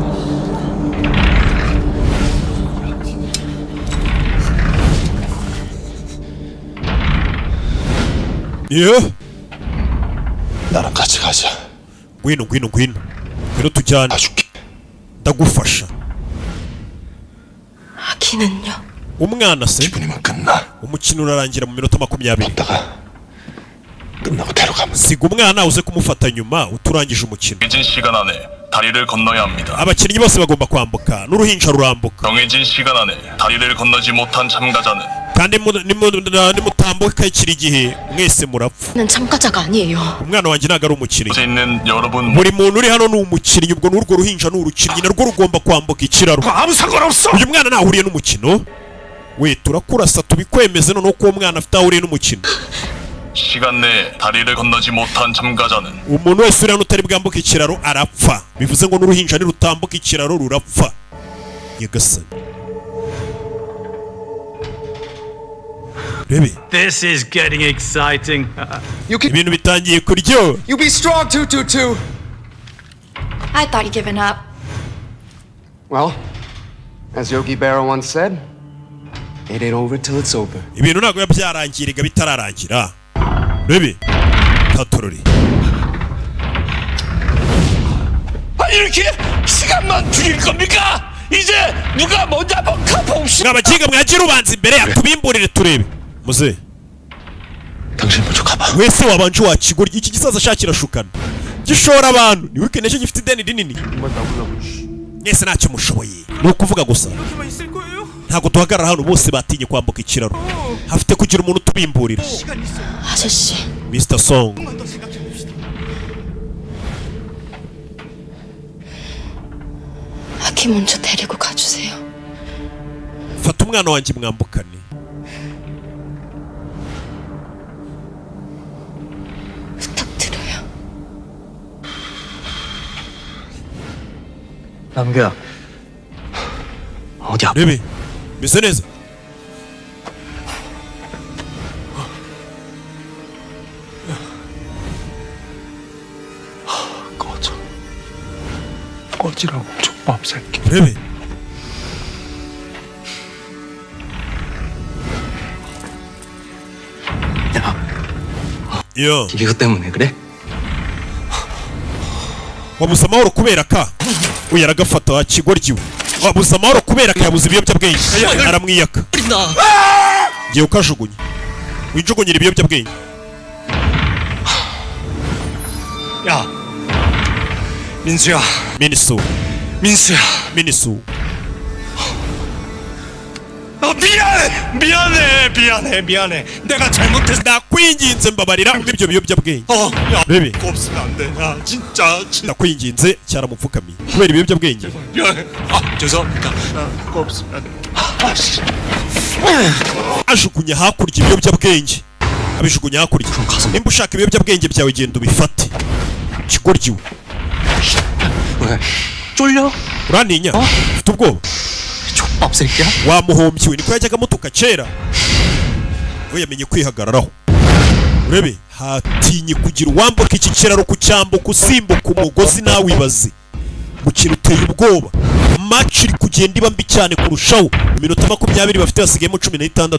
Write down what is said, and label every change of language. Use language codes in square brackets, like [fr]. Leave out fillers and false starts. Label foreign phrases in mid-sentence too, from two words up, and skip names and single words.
[ko] 예? 나랑 같이 가자. [rw] gwino tujyane [ko] 봐줄게. [rw] ndagufasha. [ko] 아기는요? [rw] umwana se [ko] 기분이면 끝나. [rw] umukino urarangira mu minota 20. [ko] 걷다가 끝나고 데려가면. [rw] siga umwana uze kumufata nyuma uturangije umukino. [ko] 정해진 시간 안에 다리를 건너야 합니다. [rw] abakinnyi bose bagomba kwambuka n'uruhinja rurambuka [ko] 정해진 시간 안에 다리를 건너지 못한 참가자는 [rw] kandi nimutambuka ikiri igihe mwese murapfa. [ko] 난 참가자가 아니에요. [rw] umwana wanjye ntago ari umukinnyi. [ko] 곳에 있는 여러분 [rw] buri muntu uri hano ni umukinnyi. ubwo n'urwo ruhinja ni urukinnyi narwo rugomba kwambuka ikiraro. [ko] 아무 상관없어. [rw] uyu mwana ntahuriye n'umukino. we turakurasa tubikwemeze noneho ko uwo mwana afite ahuriye n'umukino. [ko] 시간 내에 다리를 건너지 못한 참가자는 [rw] umuntu wese uri hano utari bwambuke ikiraro arapfa. bivuze ngo n'uruhinja nirutambuka ikiraro rurapfa. nyagasani rebe [en] This is getting exciting. [rw] ibintu bitangiye kuryo. [en] You be strong, 222. I thought you'd given up. Well, as Yogi Berra once said, it ain't over till it's over. [rw] ibintu ntabwo biba byarangirika bitararangira. rebe tatorori [ko] 이렇게 시간만 죽일 겁니까? 이제 누가 먼저 한번 가봅시다. [rw] mwabakinga mwagira ubanza imbere yatubimburire turebe. muze [ko] 당신 먼저 가봐. [rw] wese wabanje wakigorya iki gisaza ashakira shukana gishora abantu ni wike nicyo gifite ideni rinini. mwese ntacyo mushoboye ni ukuvuga gusa ntabwo duhagarara hano bose batinye kwambuka ikiraro. hafite kugira umuntu utubimburira. [ko] 아저씨, Mr. Song 아기 먼저 데리고 가주세요. fata umwana wanjye mwambukane. 부탁드려요. 남규야. 어디 아파? [rw] rebe meze neza. [ko] 꺼져. 꺼지라고 족밥 새끼. [rw] rebe 야 [ko] 이것 때문에 그래? [rw] wabuze amahoro kubera ka uyu aragafata wakigoryiwe. wabuze amahoro kubera ka yabuze ibiyobyabwenge aramwiyaka. ngiye ukajugunya wijugunyira ibiyobyabwenge. [ko] 야, 민수야. [rw] minisu [ko] 민수야. [rw] minisu [ko] 미안해. 내가 잘못했어. [rw] ndakwinginze mbabarira ibyo biyobyabwenge. [ko] 야, [rw] rebe [ko] 그거 없으면 안 돼. 야, 진짜. [rw] ndakwinginze cyaramupfukamiye kubera ibiyobyabwenge. [ko] 미안해. 죄송합니다. 그거 없으면 안 돼. [rw] ajugunya hakurya ibiyobyabwenge. abijugunya hakurya. nimba ushaka ibiyobyabwenge byawe genda ubifate. kigoryiwe [ko] 왜? 쫄려? [rw] urantinya ufite ubwoba. [ko] 족밥 새끼야? [rw] wamuhombyiwe niko yajyaga amutuka kera. we yamenye kwihagararaho. urebe hatinye kugira uwambuka iki kiraro kucyambuka usimbuka umugozi nawe ibaze. mukino uteye ubwoba. match iri kugenda iba mbi cyane kurushaho. iminota 20 bafite hasigayemo 16.